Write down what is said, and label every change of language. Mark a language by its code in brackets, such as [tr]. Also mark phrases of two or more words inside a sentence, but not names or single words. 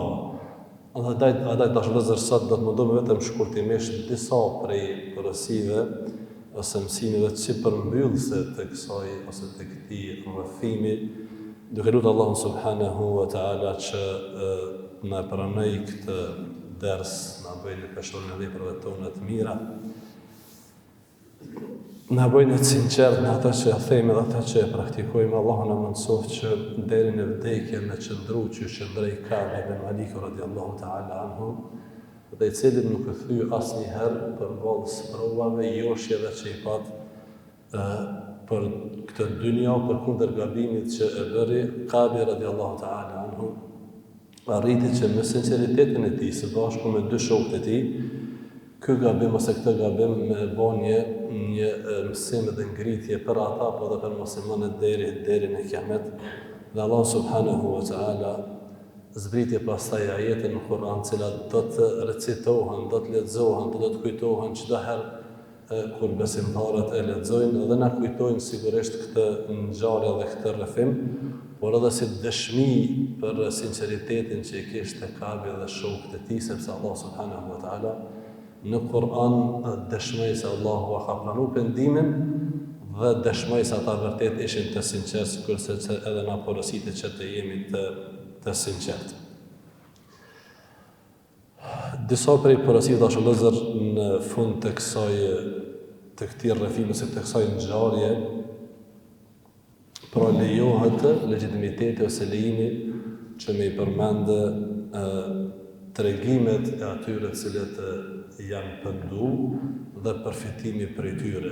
[sq] Andaj dashur vëllezër, sot do të mundohem vetëm shkurtimisht disa prej porosive ose mësimeve që përmbyllëse të kësaj ose të këtij rrëfimi, duke lutur Allahun [ar] سبحانه وتعالى [sq] që na pranoj këtë ders, na bëjë në peshorën e veprave tona të mira, na bëjë të sinqert në ata që themi dhe ata që praktikojmë. Allahu na mundsoft që deri në vdekje në qëndru që qëndroi Ka'b ibn Malik [ar] رضي الله تعالى عنه, [sq] dhe i cili nuk u thye asnjëherë përballë sprovave, joshjeve që i pat për këtë dynja, përkundër gabimit që e bëri. Ka'b [ar] رضي الله تعالى عنه [sq] arriti që me sinqeritetin e tij së bashku me dy shokët e tij, ky gabim ose këtë gabim me banje një mësim dhe ngritje për ata, po dhe për muslimanët deri në kiamet. Dhe Allah [ar] سبحانه وتعالى [sq] zbriti pastaj ajete në Kur'an, cilat do të recitohen, do të lexohen, do të kujtohen çdo herë kur besimtarët e lexojnë, dhe na kujtojnë sigurisht këtë ngjarje dhe këtë rrëfim, por edhe si dëshmi për sinqeritetin që i kishte Ka'bi dhe shokët e tij, sepse Allah [ar] سبحانه وتعالى [sq] në Kur'an dëshmoi se Allahu ka pranuar pendimin dhe dëshmoi se ata vërtet ishin të sinqertë, kurse edhe na porositë që të jemi të sinqertë. Disa prej porosive dashur vëllezër në fund të këtij rrëfimi ose të kësaj ngjarje, pra lejohet legitimiteti ose lejimi që me I përmendë tregimet e atyre të cilët janë pëndu dhe përfitimi prej tyre.